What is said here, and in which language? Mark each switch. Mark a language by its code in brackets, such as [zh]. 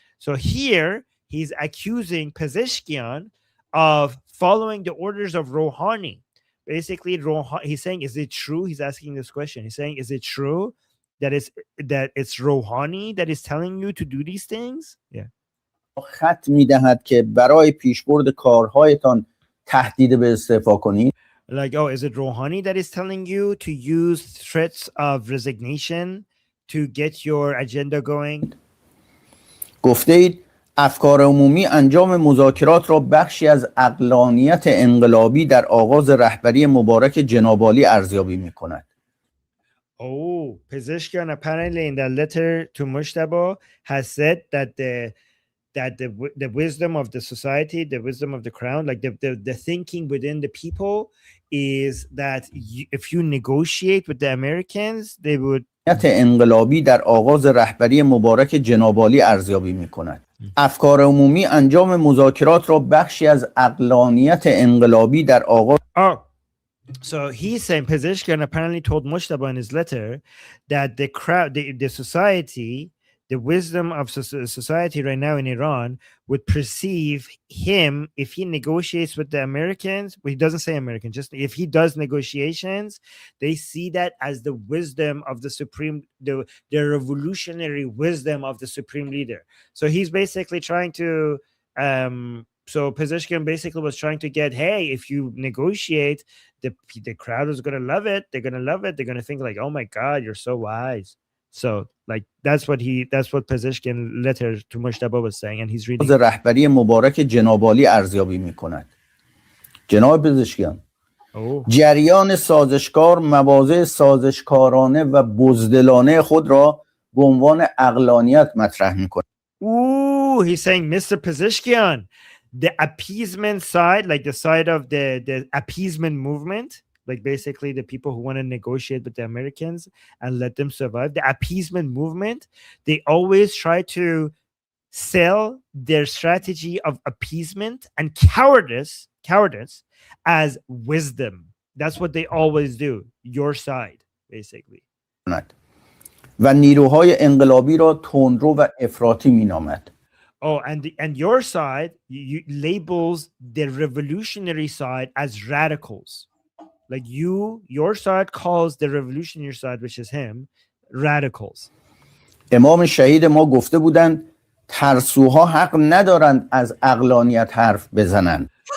[en] So here he's accusing Pezeshkian of following the orders of Rouhani. Basically, he's saying, is it true? He's asking this question. He's saying, is it true that it's Rouhani that is telling you to do these things? Yeah. [fa] خط می‌دهد که برای پیشبرد کارهایتان تهدید به استعفا کنید. [en] Like, oh, is it Rouhani that is telling you to use threats of resignation to get your agenda going? [fa] گفته اید افکار عمومی انجام مذاکرات را بخشی از عقلانیت انقلابی در آغاز رهبری مبارک جناب عالی ارزیابی می‌کند. [en] Oh, Pezeshkian apparently in that letter to Mushtaba has said that the wisdom of the society, the wisdom of the crown, like the thinking within the people is that if you negotiate with the Americans, they would [fa] انقلابی در آغاز رهبری مبارک جناب عالی ارزیابی می‌کند. افکار عمومی انجام مذاکرات را بخشی از عقلانیت انقلابی در آغاز [en] So he's saying Pezeshkian apparently told Mushtaba in his letter that the crowd, the society, the wisdom of society right now in Iran would perceive him, if he negotiates with the Americans, well, he doesn't say American, just if he does negotiations, they see that as the wisdom of the supreme, the revolutionary wisdom of the supreme leader. So he's basically trying to, so Pezeshkian basically was trying to get, hey, if you negotiate, the crowd is going to love it. They're going to love it. They're going to think like, oh my God, you're so wise. So like that's what Pezeshkian letter to Mushtaba was saying, and he's reading. [fa] رهبری مبارک جناب عالی ارزیابی می‌کند. جناب پزشکیان جریان سازشکار مواضع سازشکارانه و بزدلانه خود را به عنوان عقلانیت مطرح می‌کند. [en] Ooh, he's saying, Mr. Pezeshkian, the appeasement side, like the side of the appeasement movement, like basically the people who want to negotiate with the Americans and let them survive, the appeasement movement, they always try to sell their strategy of appeasement and cowardice as wisdom. That's what they always do. Your side, basically. [fa] و نیروهای انقلابی را تندرو و افراطی می‌نامد. [en] Oh, and your side you labels the revolutionary side as radicals. Like your side calls the revolutionary side, which is him, radicals. [fa] امام شهید ما گفته بودند ترسوها حق ندارند از عقلانیت حرف بزنند.